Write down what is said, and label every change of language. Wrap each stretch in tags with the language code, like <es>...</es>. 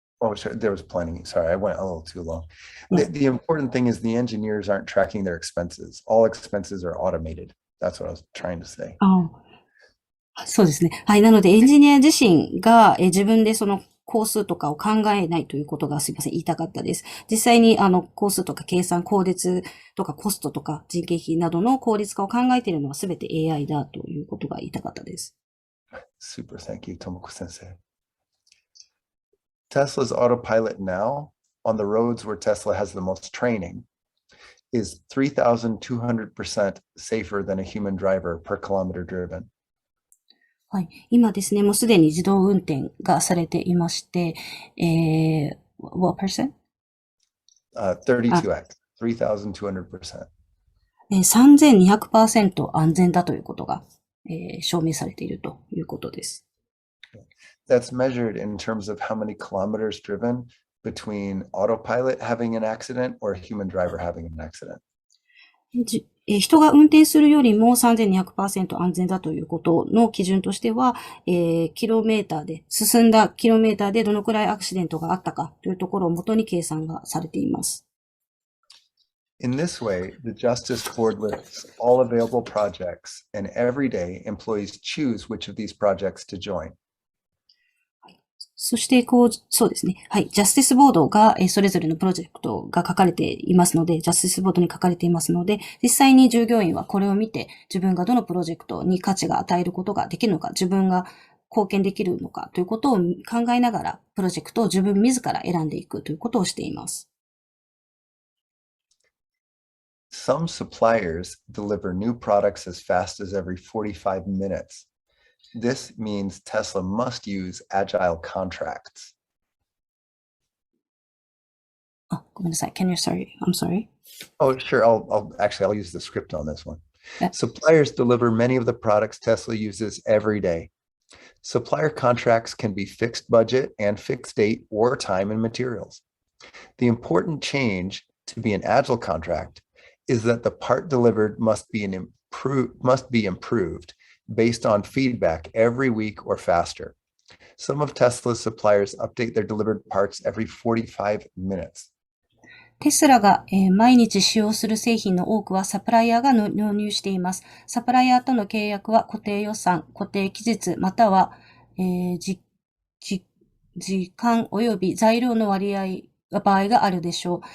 <en>Oh, sorry, there was planning. Sorry, I went a little too long. The important thing is the engineers aren't tracking their expenses. All expenses are automated. That's what I was trying to say.</en> <ja>そうですね。はい。なので、エンジニア自身が自分でその工数とかを考えないということがすいません、言いたかったです。実際に工数とか計算、効率とかコストとか人件費などの効率化を考えているのはすべて AI だということが言いたかったです。</ja> <en>Super, thank you, Tomoko sensei. Tesla's autopilot now on the roads where Tesla has the most training is 3,200% safer than a human driver per kilometer driven.</en> <ja>はい。今ですね、もうすでに自動運転がされていまして、</ja> <en>what percent? 32x, 3,200%.</en> <ja>3200% 安全だということが、証明されているということです。</ja> <en>That's measured in terms of how many kilometers driven between autopilot having an accident or a human driver having an accident.</en> <ja>人が運転するよりも 3200% 安全だということの基準としては、進んだキロメーターでどのくらいアクシデントがあったかというところをもとに計算がされています。</ja> <en>In this way, the Justice Board lists all available projects, and every day employees choose which of these projects to join.</en> <ja>そして、そうですね。はい。ジャスティスボードが、それぞれのプロジェクトが書かれていますので、ジャスティスボードに書かれていますので、実際に従業員はこれを見て、自分がどのプロジェクトに価値が与えることができるのか、自分が貢献できるのかということを考えながら、プロジェクトを自分自ら選んでいくということをしています。</ja> <en>Some suppliers deliver new products as fast as every 45 minutes. This means Tesla must use agile contracts.</en> <ja>ごめんなさい。</ja> <en>I'm sorry. Oh, sure. I'll use the script on this one. Suppliers deliver many of the products Tesla uses every day. Supplier contracts can be fixed budget and fixed date or time and materials. The important change to be an agile contract is that the part delivered must be improved based on feedback every week or faster. Some of Tesla's suppliers update their delivered parts every 45 minutes.</en> <ja>テスラが、毎日使用する製品の多くはサプライヤーが納入しています。サプライヤーとの契約は固定予算、固定期日、または、時間及び材料の割合場合があるでしょう。</ja>